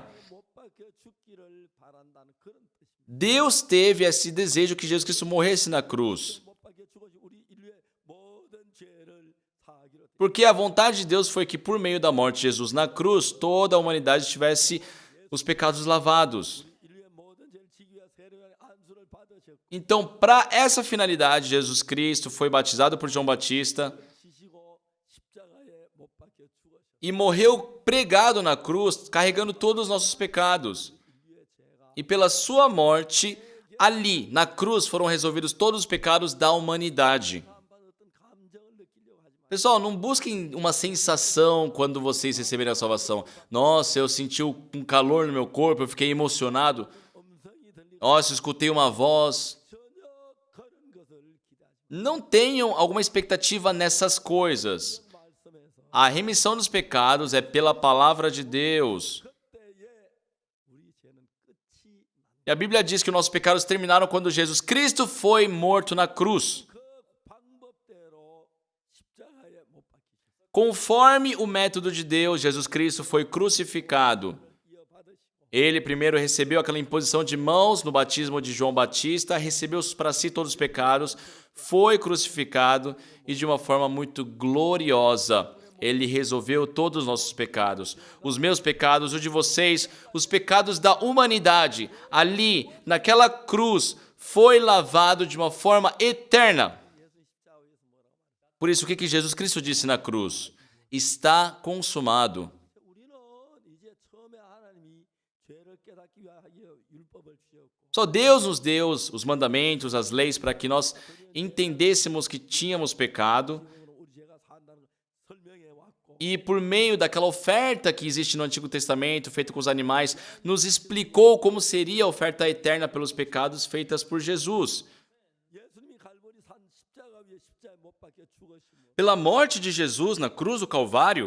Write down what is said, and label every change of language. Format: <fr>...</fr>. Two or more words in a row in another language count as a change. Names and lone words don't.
<ko>못 박혀 죽기를 바란다는 그런 뜻입니다.</ko> <pt>Deus teve esse desejo que Jesus Cristo morresse na cruz.</pt> <ko>못 박혀 죽어서 우리 인류의 모든 죄를 사하기로 돼.</ko> <pt>Porque a vontade de Deus foi que, por meio da morte de Jesus na cruz, toda a humanidade tivesse os pecados lavados.</pt> <ko>인류의 모든 죄를 지기 위해 세례의 안수를 받으셨고</ko> <pt>Então, para essa finalidade, Jesus Cristo foi batizado por João Batista</pt> <ko>지시고 십자가에 못 박혀 죽으셨고</ko> <pt>e morreu pregado na cruz, carregando todos os nossos pecados.</pt> <ko>인류의 죄가</ko> <pt>E pela sua morte, ali, na cruz, foram resolvidos todos os pecados da humanidade.</pt> <ko>한번 어떤 감정을 느끼려고 하지 마.</ko> <pt>Pessoal, não busquem uma sensação quando vocês receberem a salvação. Nossa, eu senti um calor no meu corpo, eu fiquei emocionado.</pt> <ko>음성이 들리고</ko> <pt>Nossa, eu escutei uma voz.</pt> <ko>전혀 그런 것을 기대하지 마.</ko> <pt>Não tenham alguma expectativa nessas coisas.</pt> <ko>말씀에서</ko> <pt>A remissão dos pecados é pela palavra de Deus.</pt> <ko>그때에 우리 죄는 끝이 난.</ko> <pt>E a Bíblia diz que os nossos pecados terminaram quando Jesus Cristo foi morto na cruz.</pt> <ko>그 방법대로 십자가에 못 박히셨어요.</ko> <pt>Conforme o método de Deus, Jesus Cristo foi crucificado.</pt> <ko>이어받으시고</ko> <pt>Ele primeiro recebeu aquela imposição de mãos no batismo de João Batista, recebeu para si todos os pecados, foi crucificado e de uma forma muito gloriosa, ele resolveu todos os nossos pecados. Os meus pecados, os de vocês, os pecados da humanidade, ali, naquela cruz, foi lavado de uma forma eterna.</pt> <ko>예수 십자가에서 뭐라고 말해요?</ko> <pt>Por isso, o que Jesus Cristo disse na cruz? Está consumado.</pt> <ko>우리는 이제 처음에 하나님이 죄를 깨닫기 위하여 율법을 주셨고</ko> <pt>Só Deus nos deu os mandamentos, as leis, para que nós entendêssemos que tínhamos pecado.</pt> <ko>우리 죄가 산다는 걸 설명해 왔고</ko> <pt>E por meio daquela oferta que existe no Antigo Testamento, feita com os animais, nos explicou como seria a oferta eterna pelos pecados feitas por Jesus.</pt> <ko>예수님이 갈보리 산 십자가 위에 십자가에 못 박혀 죽으심으로</ko> <pt>Pela morte de Jesus na cruz do Calvário,</pt>